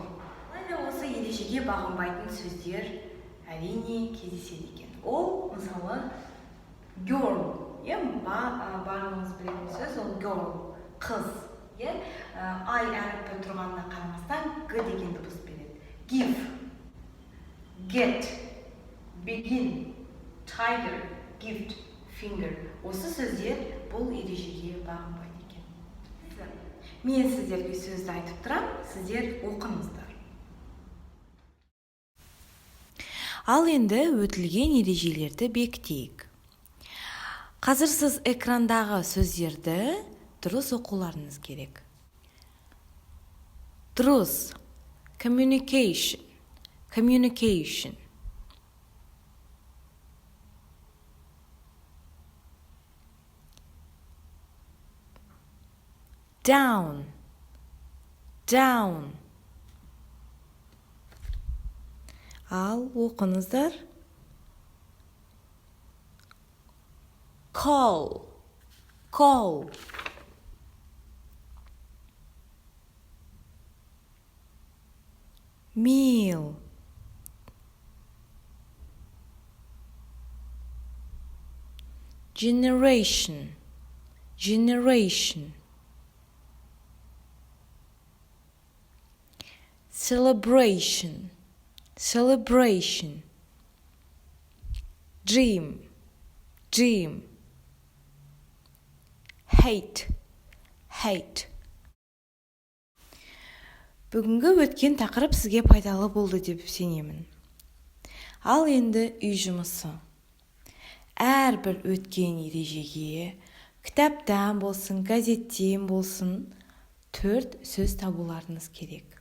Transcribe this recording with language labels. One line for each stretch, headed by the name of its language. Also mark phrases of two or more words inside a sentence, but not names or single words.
Kazakh: Осы ережеге бағынбайтын сөздер әрине кездеседі екен. Ол, мысалы, girl, барлығыңыз білетін сөз, ол girl, қыз. I әріпі тұрғанына қарамастан G деген дыбыс береді.
English: Give, get, begin, tiger, gift, finger.
Kazakh: Осы сөздер бұл ережеге бағынбайды екен. Мен сіздерге сөзді айтып тұрам, сіздер оқыңыздар. Ал енді өтілген ережелерді бекітейік. Қазір сіз экрандағы сөздерді дұрыс оқуларыңыз керек. Дұрыс,
English: communication. Down. Ал оқыңыздар. Call. Meal. Generation. Celebration. Dream. Hate.
Kazakh: Бүгінгі өткен тақырып сізге пайдалы болды деп сенемін. Ал енді үй жұмысы. Әрбір өткен ережеге, кітаптан болсын, газеттен болсын, 4 сөз табуларыңыз керек.